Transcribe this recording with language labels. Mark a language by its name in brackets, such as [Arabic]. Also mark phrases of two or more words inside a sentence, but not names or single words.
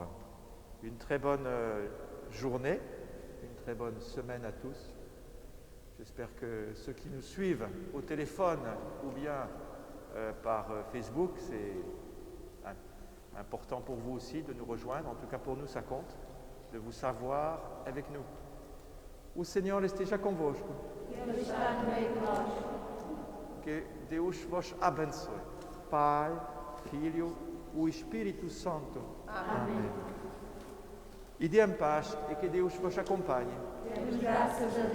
[French] Une très bonne journée, une très bonne semaine à tous. J'espère que ceux qui nous suivent au téléphone ou bien par Facebook, c'est important pour vous aussi de nous rejoindre. En tout cas, pour nous, ça compte, de vous savoir avec nous. [Portuguese] O Senhor esteja convosco. Ele está no meio de nós. Que Deus vos abençoe. Pai, Filho, o Espírito Santo. Amém. Ide em paz e que Deus vos acompanhe.